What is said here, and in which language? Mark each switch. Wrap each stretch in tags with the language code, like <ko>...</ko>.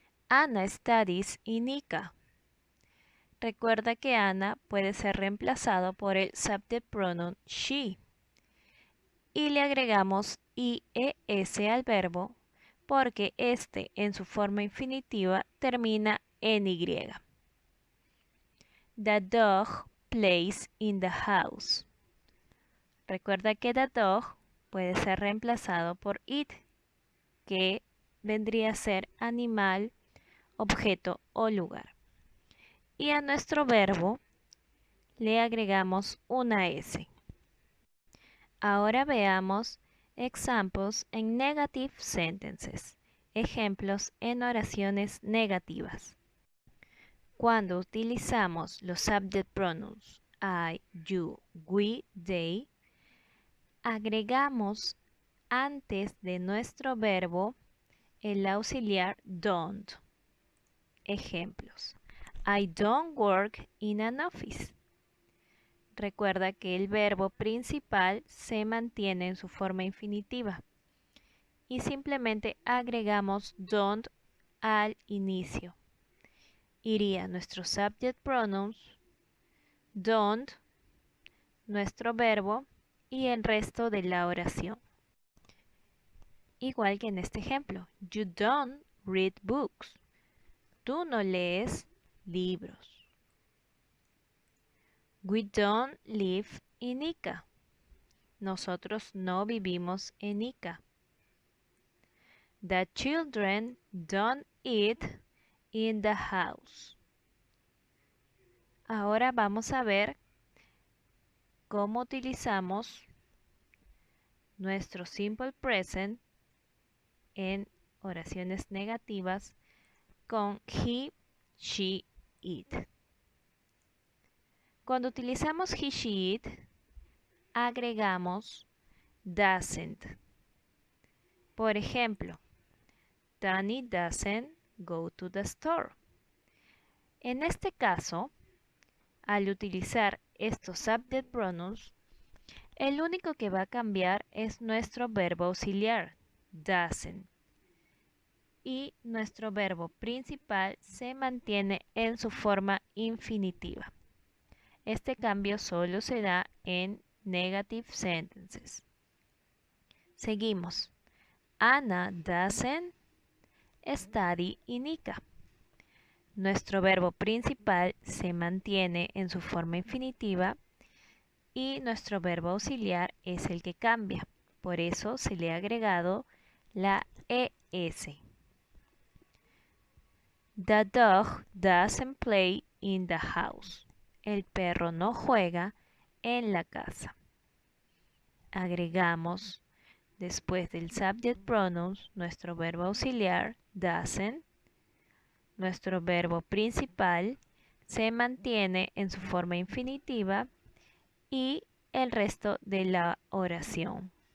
<en>Anna studies in Ica.</en> <es>Recuerda que Ana puede ser reemplazado por el subject pronoun she. Y le agregamos ies al verbo porque este en su forma infinitiva termina en y.</es> <en>The dog plays in the house.</en> <es>Recuerda que the dog puede ser reemplazado por it, que vendría a ser animal, objeto o lugar. Y a nuestro verbo le agregamos una S. Ahora veamos examples en negative sentences, ejemplos en oraciones negativas. Cuando utilizamos los subject pronouns I, you, we, they, agregamos antes de nuestro verbo el auxiliar don't.</es> <en>Ejemplos: I don't work in an office.</en> <es>Recuerda que el verbo principal se mantiene en su forma infinitiva. y simplemente agregamos don't al inicio. Iría nuestro subject pronouns, don't, nuestro verbo y el resto de la oración. Igual que en este ejemplo,</es> <en>you don't read books.</en> <es>Tú no lees libros.</es> <en>We don't live in Ica.</en> <es>Nosotros no vivimos en Ica.</es> <en>The children don't eat in the house.</en> <es>Ahora vamos a ver cómo utilizamos nuestro simple present en oraciones negativas con he, she, it. Cuando utilizamos he, she, it, agregamos doesn't. Por ejemplo,</es> <en>Danny doesn't go to the store.</en> <es>En este caso, al utilizar estos subject pronouns, el único que va a cambiar es nuestro verbo auxiliar, doesn't. Y nuestro verbo principal se mantiene en su forma infinitiva. Este cambio solo se da en negative sentences. Seguimos.</es> <en>Anna doesn't study in Ica.</en> <es>Nuestro verbo principal se mantiene en su forma infinitiva y nuestro verbo auxiliar es el que cambia. Por eso se le ha agregado la ES.</es> <en>The dog doesn't play in the house.</en> <es>El perro no juega en la casa. Agregamos después del subject pronouns nuestro verbo auxiliar doesn't. Nuestro verbo principal se mantiene en su forma infinitiva y el resto de la oración.</es>